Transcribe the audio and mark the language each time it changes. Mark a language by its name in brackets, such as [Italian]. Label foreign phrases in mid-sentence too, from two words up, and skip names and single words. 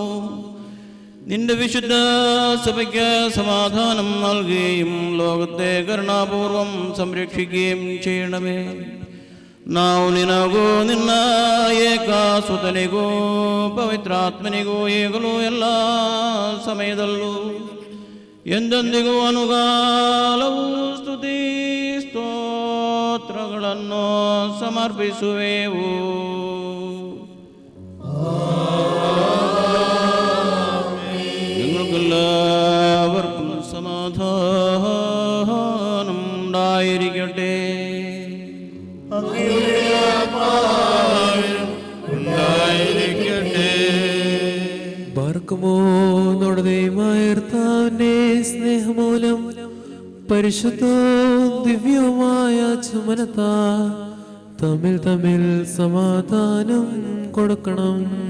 [Malayalam] നിന്റെ വിശുദ്ധ സഭയ്ക്ക് സമാധാനം നൽകുകയും ലോകത്തെ കരുണാപൂർവം സംരക്ഷിക്കുകയും ചെയ്യണമേ. [Kannada] ನಾವು ನಿನಗೂ ನಿನ್ನ ಏಕಾಸುತನಿಗೂ ಪವಿತ್ರಾತ್ಮನಿಗೂ ಈಗಲೂ ಎಲ್ಲ ಸಮಯದಲ್ಲೂ ಎಂದೆಂದಿಗೂ ಅನುಗಾಲವು ಸ್ತುತಿ ಸ್ತೋತ್ರಗಳನ್ನು ಸಮರ್ಪಿಸುವೆವು. [Malayalam] നിങ്ങൾക്കെല്ലാവർക്കും സമാധാനം ഉണ്ടായിരിക്കട്ടെ. ബാർക്കുമോ നമ്മുടെ ദൈവമായർത്താവിന്റെ സ്നേഹമൂലം പരിശുദ്ധവും ദിവ്യവുമായ ചുമനത്താ തമ്മിൽ തമ്മിൽ സമാധാനം കൊടുക്കണം.